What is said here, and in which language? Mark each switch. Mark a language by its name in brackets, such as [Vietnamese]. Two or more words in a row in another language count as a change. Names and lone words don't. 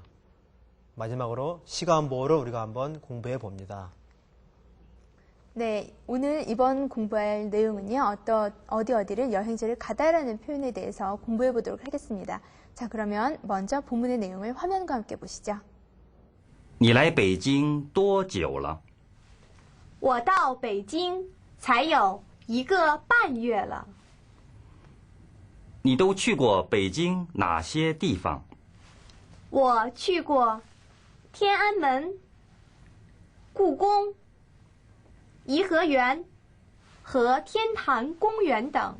[Korean] 마지막으로 시간보호를 우리가 한번 공부해 봅니다. 네, 오늘 이번 공부할 내용은요. 어디를 여행지를 가다라는 표현에 대해서 공부해 보도록 하겠습니다. 자, 그러면 먼저 본문의 내용을 화면과 함께 보시죠. [Chinese] 你来北京多久了？我到北京才有1个半月了。你都去过北京哪些地方？我去过天安门、故宫、颐和园和天坛公园等。